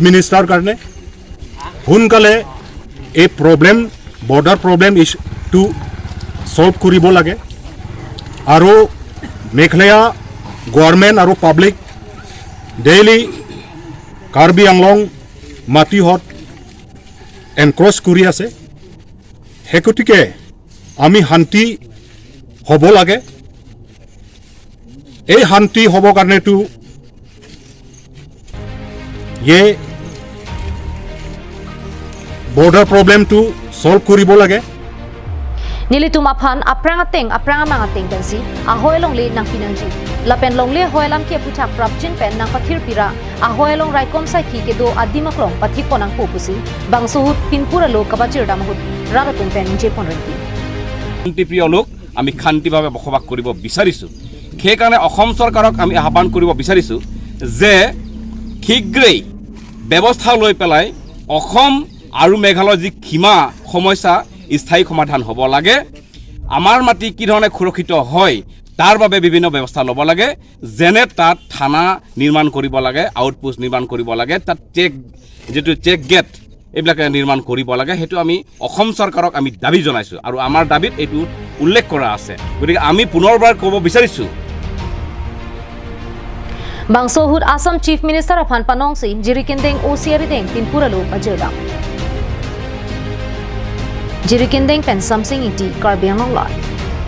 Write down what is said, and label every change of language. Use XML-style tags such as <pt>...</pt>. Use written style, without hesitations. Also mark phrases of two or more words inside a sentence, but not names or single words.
<as>মিনিস্টার কাৰণে সোনকালে এই</as> <en>problem border problem issueটো solve</en> <as>কৰিব লাগে আৰু</as> <en>Meghalaya government</en> <as>আৰু</as> <en>public daily</en> <as>কাৰ্বি আংলং মাটিহত এনক্ৰচ কৰি আছে হেকটিকে আমি শান্তি হ'ব লাগে এই শান্তি হ'ব কাৰণেটো ये</as> <en>border problem to solve</en> <as>কৰিব লাগে</as> <mjw>Nili tumaphan aprang mangateng pensi ahoy long le nang pinangji lapen long le hoilam ke puthak prapchin pen nang pathir pira ahoy long raikom sai ki ke do adimak long pathi ponang popusi bangso hut pinpura lo kabajir damhut raratun pen je ponrenti</mjw> <as>শান্তি প্ৰিয় লোক আমি শান্তিভাৱে বসবাস কৰিব বিচাৰিছো সেই কাৰণে অসম চৰকাৰক আমি আহ্বান কৰিব বিচাৰিছো যে শীঘ্ৰেই ব্যৱস্থা লৈ পেলাই অসম আৰু মেঘালয়ৰ যি সীমা সমস্যা স্থায়ী সমাধান হ'ব লাগে আমাৰ মাটি কি ধৰণে সুৰক্ষিত হয় তাৰ বাবে বিভিন্ন ব্যৱস্থা ল'ব লাগে যেনে তাত থানা নিৰ্মাণ কৰিব লাগে আউটপোষ্ট নিৰ্মাণ কৰিব লাগে তাত চেক গেট এইবিলাক নিৰ্মাণ কৰিব লাগে হেতু আমি অসম চৰকাৰক আমি দাবী জনাইছো আৰু আমাৰ দাবীত এইটো উল্লেখ কৰা আছে গতিকে আমি পুনৰবাৰ ক'ব বিচাৰিছো</as> <mjw>Bangso hut</mjw> <en>Assam Chief Minister</en> <mjw>aphan panongsi jirikendeng osiarideng pinpura lo bajirda Jirikendeng pen something iti Karbi Anglong live</mjw>